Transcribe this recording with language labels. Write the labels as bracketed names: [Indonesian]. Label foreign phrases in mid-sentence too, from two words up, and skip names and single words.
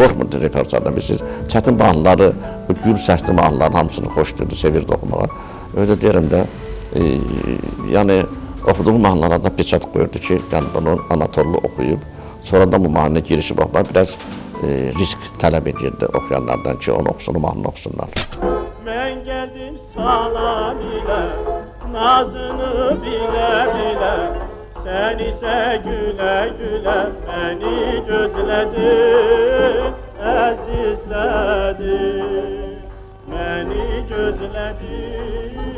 [Azerbaijani] Qorxmurdu repertuardan. Biz çətin mahnıları, gür səsli mahnıların hamısını xoşdurdu, sevirdi oxumağa. Öyle deyirəm də, yəni oxuduğum mahnılara da peçat qoyurdu ki, yəni bunu Anatollu oxuyub. Sonradan bu mahnıya girişib oxumaq biraz risk tələb edirdi oxuyanlardan ki, onu oxusun, mahnını oxusunlar. [Turkish] Ben geldim salam ile, nazını bile bile. Sen ise güle güle beni gözledin. [Azerbaijani] əzizlədi, məni gözlədi.